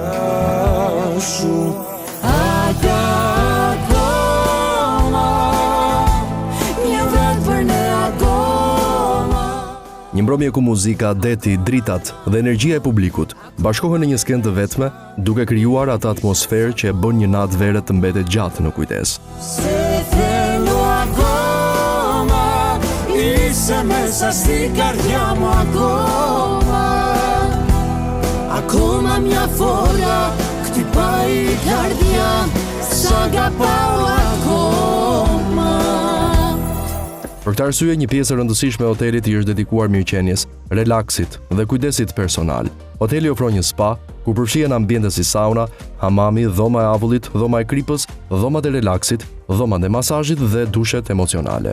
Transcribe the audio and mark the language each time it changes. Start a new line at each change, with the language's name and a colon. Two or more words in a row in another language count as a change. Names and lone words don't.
Albanian: Një mbrëmje ku muzika, deti, dritat dhe energjia e publikut bashkohen në një skenë të vetme, duke krijuar atë atmosferë që e bën një natë vere të mbetet gjatë në kujtesë.
Greek: Ακόμα μια φορά χτυπάει η καρδιά, σ' αγαπάω ακόμα.
Albanian: Për këtë arsye, një pjesë e rëndësishme e hotelit i është dedikuar mirëqenies, relaksit dhe kujdesit personal. Hoteli ofron një spa, ku përfshihen ambiente si sauna, hamami, dhoma e avullit, dhoma e kripës, dhomat e relaksit, dhomat e masazhit dhe dushet emocionale.